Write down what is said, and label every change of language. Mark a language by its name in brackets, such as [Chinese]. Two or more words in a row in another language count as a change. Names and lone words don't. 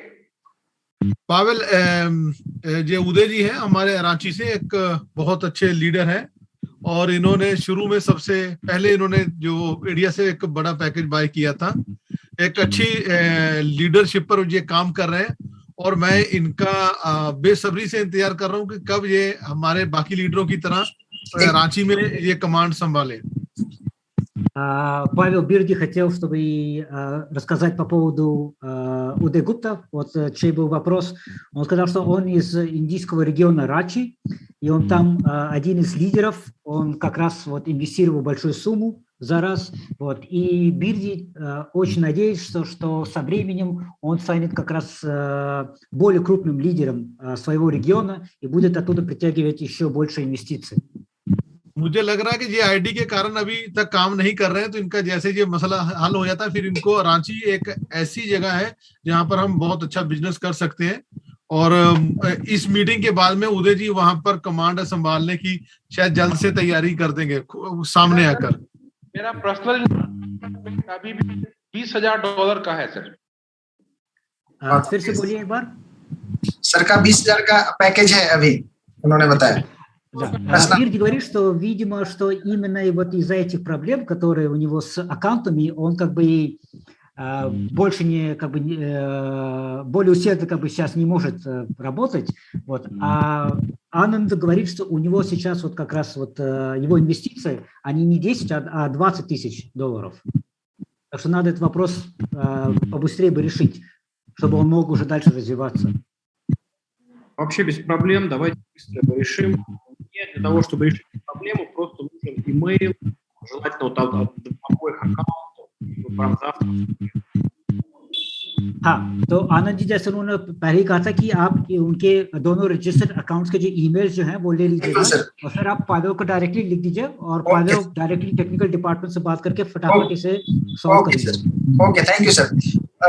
[Hindi] पावेल, जो उदय जी हैं हमारे रांची से, एक बहुत अच्छे लीडर हैं और इन्होंने शुरू में सबसे पहले इन्होंने जो इंडिया से एक बड़ा [English] package buy [Hindi] किया था. एक अच्छी लीडरशिप पर ये काम कर रहे हैं और मैं इनका बेसब्री से इंतजार कर रहा हूँ कि कब ये हमारे बाकी लीडरों की तरह रांची में ये कमांड संभाले. [Russian] Павел Бирди хотел, чтобы рассказать по поводу Уде Гупта, вот чей был вопрос. Он сказал, что он из индийского региона Рачи, и он там один из лидеров, он как раз вот инвестировал большую сумму за раз. Вот. И Бирди очень надеется, что со временем он станет как раз более крупным лидером своего региона и будет оттуда притягивать еще больше инвестиций. [Hindi] मुझे लग रहा है कि ये आईडी के कारण अभी तक काम नहीं कर रहे हैं, तो इनका जैसे ये मसला हल हो जाता है फिर इनको रांची एक ऐसी जगह है जहां पर हम बहुत अच्छा बिजनेस कर सकते हैं. और इस मीटिंग के बाद में उदय जी वहां पर कमांड संभालने की शायद जल्द से तैयारी कर देंगे सामने आकर. मेरा पर्सनल अभी भी $20,000 का है सर. फिर से बोलिए एक बार. सर का 20,000 का पैकेज है अभी, उन्होंने बताया. [Russian] Бир говорит, что, видимо, что именно вот из-за этих проблем, которые у него с аккаунтами, он как бы больше не, как бы, более усердно как бы сейчас не может работать. Вот. А Ананд говорит, что у него сейчас вот как раз вот его инвестиции, они не 10, а 20 тысяч долларов. Так что надо этот вопрос побыстрее бы решить, чтобы он мог уже дальше развиваться. Вообще без проблем, давайте быстро его решим. Нет, для того, чтобы решить проблему, просто нужен имейл, желательно вот от обоих аккаунтов, прям завтра. [Hindi] हाँ, तो आनंद जी जैसे उन्होंने पहले ही कहा था कि आप उनके दोनों [English] registered accounts [Hindi] के जो ईमेल्स जो हैं वो ले लीजिएगा और फिर आप पावेल को डायरेक्टली लिख दीजिए और पावेल डायरेक्टली [English] technical department [Hindi] से बात करके फटाफट इसे सॉल्व कर दीजिए। [English] OK, thank you sir.